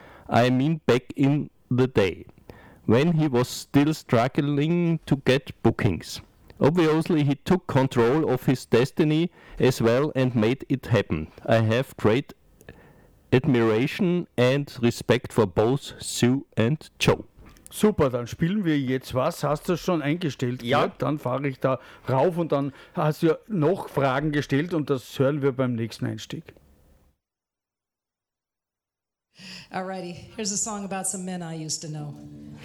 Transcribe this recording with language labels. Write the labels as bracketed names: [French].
[English] I mean back in the day, when he was still struggling to get bookings. Obviously, he took control of his destiny as well and made it happen. I have great admiration and respect for both Sue and Joe. [German] Super, dann spielen wir jetzt was. Hast du das schon eingestellt? Ja. Gut, dann fahre ich da rauf und dann hast du ja noch Fragen gestellt und das hören wir beim nächsten Einstieg. [English] Alrighty, here's a song about some men I used to know.